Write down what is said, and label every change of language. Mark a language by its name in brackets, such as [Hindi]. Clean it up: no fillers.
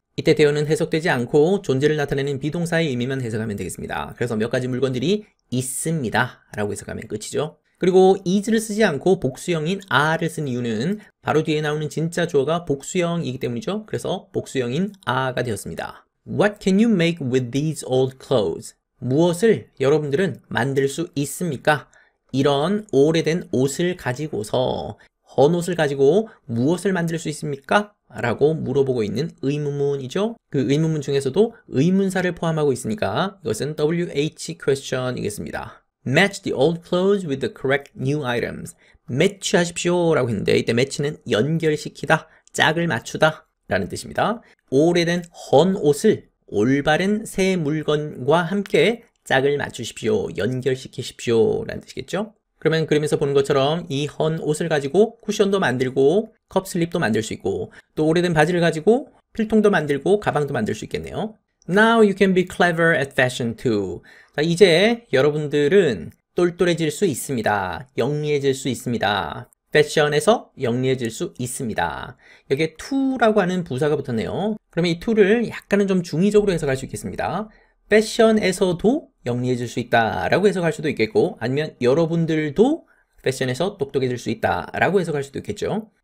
[Korean] 이때 대어는 해석되지 않고 존재를 나타내는 비동사의 의미만 해석하면 되겠습니다. 그래서 몇 가지 물건들이 있습니다 라고 해석하면 끝이죠. 그리고 is를 쓰지 않고 복수형인 are를 쓴 이유는 바로 뒤에 나오는 진짜 주어가 복수형이기 때문이죠. 그래서 복수형인 are가 되었습니다. [English] What can you make with these old clothes? [Korean] 무엇을 여러분들은 만들 수 있습니까? 이런 오래된 옷을 가지고서 헌옷을 가지고 무엇을 만들 수 있습니까? 라고 물어보고 있는 의문문이죠. 그 의문문 중에서도 의문사를 포함하고 있으니까 이것은 WH question이겠습니다. [English] Match the old clothes with the correct new items. [Korean] 매치 하십시오 라고 했는데 이때 매치는 연결시키다, 짝을 맞추다 라는 뜻입니다. 오래된 헌옷을 올바른 새 물건과 함께 짝을 맞추십시오, 연결시키십시오 라는 뜻이겠죠. 그러면 그림에서 보는 것처럼 이 헌 옷을 가지고 쿠션도 만들고 컵슬립도 만들 수 있고 또 오래된 바지를 가지고 필통도 만들고 가방도 만들 수 있겠네요. [English] Now you can be clever at fashion too. [Korean] 자, 이제 여러분들은 똘똘해질 수 있습니다. 영리해질 수 있습니다. 패션에서 영리해질 수 있습니다. 여기에 to라고 하는 부사가 붙었네요. 그러면 이 to를 약간은 좀 중의적으로 해석할 수 있겠습니다. 패션에서도 영리해질 수 있다라고 해석할 수도 있겠고 아니면 여러분들도 패션에서 똑똑해질 수 있다라고 해석할 수도 있겠죠.